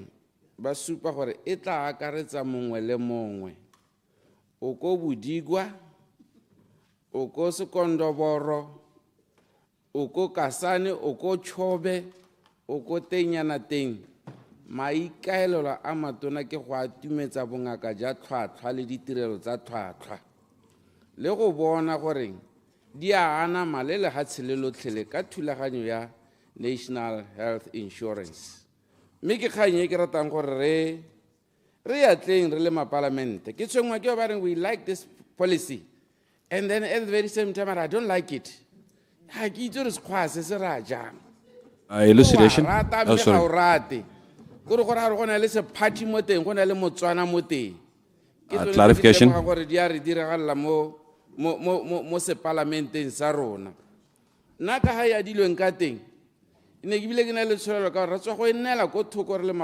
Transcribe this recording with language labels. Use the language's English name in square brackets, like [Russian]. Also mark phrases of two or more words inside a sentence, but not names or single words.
[Tswana] ba supa gore e tla akaretsa mongwe le mongwe o ko Bodigwa o ko Sekondoboro o ko Kasane o ko Tšhobe o ko Tea maikaelelo a matona ke go atumetsa bongaka ja tlhwatlhwa le ditirelo tsa tlhwatlhwa le go bona gore di a anama le ga tshelelo tlhele ka thulaganyo ya [English] national health insurance. [Tswana] Mme ke kgang e ke ratang gore re atleng re le mapalamente ke tshwengwa ke ba reng [English] we like this policy and then at the very same time I don't like it. [Tswana] Ha ke itse re sekgwa se se ra jang. [English] Elucidation. Oh, sorry. Clarification. [Tswana] Naka ha ya dilweng ka teng ne ke bile ke na le tshwarelo ka re tswa go nnela go thoko re le